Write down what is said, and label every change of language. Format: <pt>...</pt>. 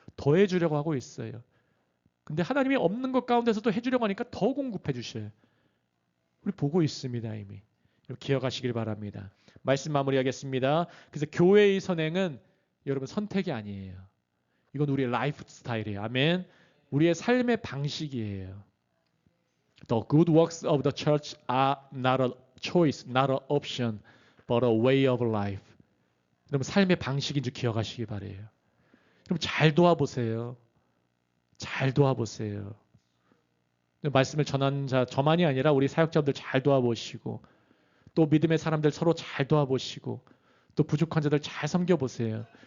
<ko>더 해주려고 하고 있어요. 근데 하나님이 없는 것 가운데서도 해주려고 하니까 더 공급해 주셔요. 우리 보고 있습니다. 이미. 기억하시길 바랍니다. 말씀 마무리하겠습니다. 그래서 교회의 선행은 여러분 선택이 아니에요. 이건 우리의 라이프 스타일이에요. 아멘. 우리의 삶의 방식이에요.</ko> <en>The good works of the church are not a choice, not an option, but a way of life.</en> <ko>여러분 삶의 방식인 줄 기억하시기 바래요. 여러분 잘 도와보세요. 잘 도와보세요. 말씀을 전하는 자 저만이 아니라 우리 사역자분들 잘 도와보시고 또 믿음의 사람들 서로 잘 도와보시고 또 부족한 자들 잘 섬겨보세요.</ko>